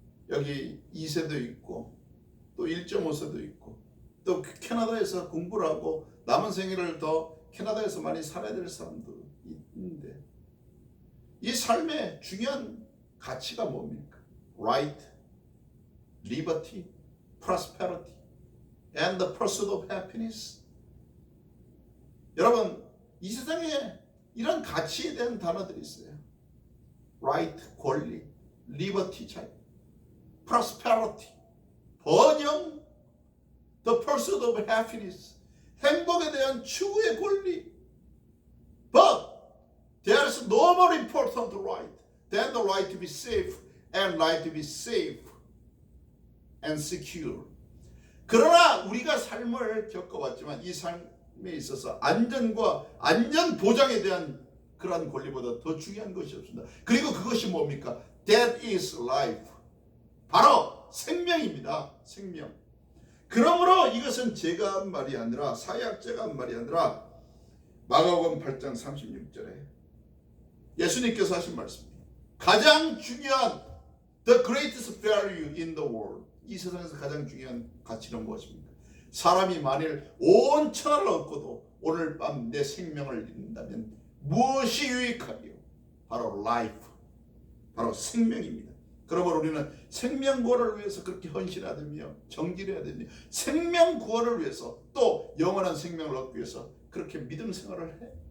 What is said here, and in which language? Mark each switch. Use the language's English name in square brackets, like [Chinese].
[Korean] 여기 2세도 있고 또 1.5세도 있고 또 캐나다에서 공부를 하고 남은 생애를 더 캐나다에서 많이 살아야 될 사람도 있는데 이 삶의 중요한 가치가 뭡니까? [English] Right, liberty, prosperity, and the pursuit of happiness. [Korean] 여러분, 이 세상에 이런 가치에 대한 단어들이 있어요. Right, 권리, liberty, 자유, prosperity, 번영, [English] the pursuit of happiness, [Korean] 행복에 대한 추구의 권리. [English] But there is no more important right than the right to be safe and right to be safe and secure. [Korean] 그러나 우리가 삶을 겪어왔지만 이 삶에 있어서 안전과 안전 보장에 대한 그러한 권리보다 더 중요한 것이 없습니다. 그리고 그것이 뭡니까? [English] That is life. [Korean] 바로 생명입니다. 생명. 그러므로 이것은 제가 한 말이 아니라 사회학자가 한 말이 아니라 마가복음 8장 36절에 예수님께서 하신 말씀입니다. 가장 중요한 [English] the greatest value in the world. [Korean] 이 세상에서 가장 중요한 가치는 무엇입니까? 사람이 만일 온 천하를 얻고도 오늘 밤 내 생명을 잃는다면 무엇이 유익하리요? 바로 life. 바로 생명입니다. 그러므로 우리는 생명 구원을 위해서 그렇게 헌신해야 되며 정진해야 되며 생명 구원을 위해서 또 영원한 생명을 얻기 위해서 그렇게 믿음 생활을 해.